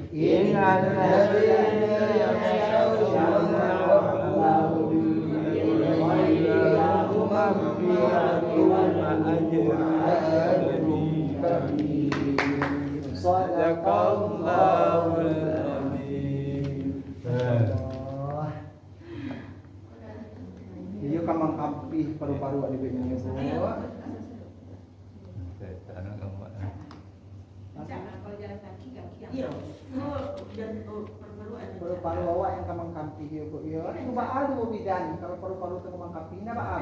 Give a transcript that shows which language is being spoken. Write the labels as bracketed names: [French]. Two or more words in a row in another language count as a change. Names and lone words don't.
[Arabic] إن الذين يخشون ربهم بالغيب لهم مغفرة وأجر كبير. صدق الله العظيم. [Minangkabau] Iyo kamang kampih paru-paru ada begini bu. Paru-paru awak yang kamang kampih iyo bu. Iyo itu baal bu bidan. [Indonesian] Kalau paru-paru itu kamang kampih, ini baal.